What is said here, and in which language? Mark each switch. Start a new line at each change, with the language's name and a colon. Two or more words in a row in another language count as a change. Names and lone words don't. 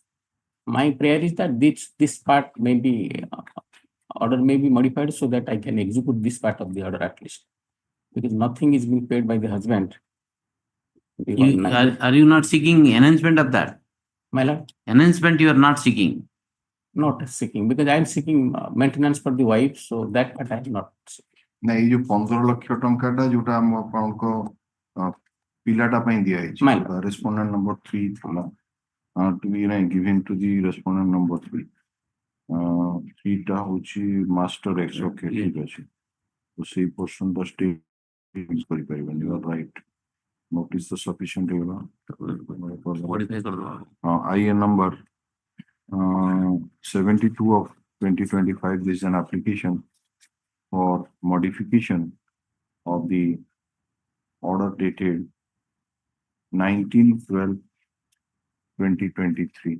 English: My prayer is that this part may be order may be modified so that I can execute this part of the order at least, because nothing is being paid by the husband. Are you not seeking enhancement of that? My lord? Enhancement you are not seeking? Not seeking, because I am seeking maintenance for the wife, so that part I am not seeking.
Odia: ନାଇଁ ଏଇ ଯୋଉ 15 ଲକ୍ଷ ଟଙ୍କାଟା ଯୋଉଟା ଆମ ଆପଣଙ୍କ ପିଲାଟା ପାଇଁ ଦିଆଯାଇଛି ରେସ୍ପଣ୍ଡେଣ୍ଟ ନମ୍ବର 3 ଥିଲା
English: to be given to the respondent number 3.
Odia: 3 ଟା ହଉଛି
English: master ex okay
Odia: ଠିକ ଅଛି ତ ସେଇ portion ଟା stay କରିପାରିବନି
English: you are right. Notice the sufficient ହେଇଗଲା IN number 72 of 2025. This is an application for modification of the order dated 19/12/2023.